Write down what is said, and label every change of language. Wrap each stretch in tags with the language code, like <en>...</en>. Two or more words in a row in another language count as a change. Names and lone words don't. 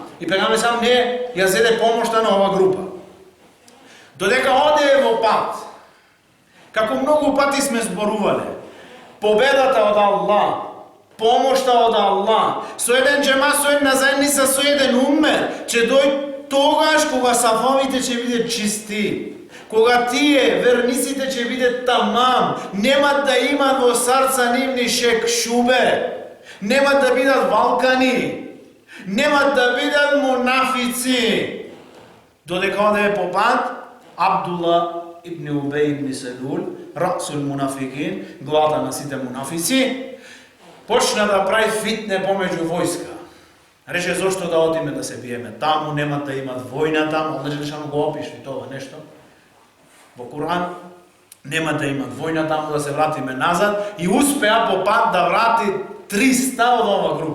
<mk>И пегамбер сам не ја зеде помошта на оваа група. Додека оде во пат, како многу пати сме зборувале, победата од Аллах, помошта од Аллах, со еден џемат, со една заедница, со еден уммет, ќе дојде тогаш кога сафовите ќе бидат чисти. Кога тие верниците ќе бидат тамам, нема да имат во срца нивни шек шубе, нема да бидат валкани, нема да бидат мунафици. Додека оде по пат, Абдулла ибн Убей ибн Селул,</mk> <ar>رسول المنافقين,</ar> <mk>главата на сите мунафици, почна да прави фитне помеѓу војска. Рече: "Зошто да одиме да се биеме таму, нема да имат војна таму." Аллах џелешану го опиши тоа нешто во Куран, нема да имат војна таму, да се вратиме назад, и успеа по пат да врати 300 од ова група.</mk>